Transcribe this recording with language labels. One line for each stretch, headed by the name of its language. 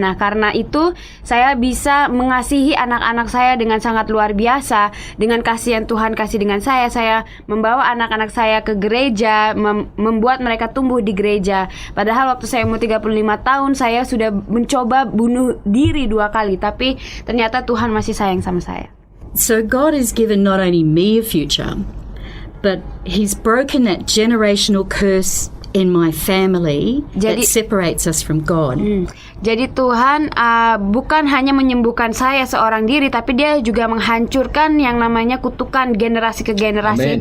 Indonesian: Nah, karena itu saya bisa mengasihi anak-anak saya dengan sangat luar biasa. Dengan kasih yang Tuhan kasih dengan saya membawa anak-anak saya ke gereja, membuat mereka tumbuh di gereja. Padahal waktu saya umur 35 tahun, saya sudah mencoba bunuh diri 2 kali, tapi ternyata Tuhan masih sayang sama saya.
English: So God has given not only me a future, but He's broken that generational curse in my family that separates us from God.
Indonesian: Jadi Tuhan bukan hanya menyembuhkan saya seorang diri, tapi Dia juga menghancurkan yang namanya kutukan generasi ke generasi. Amen.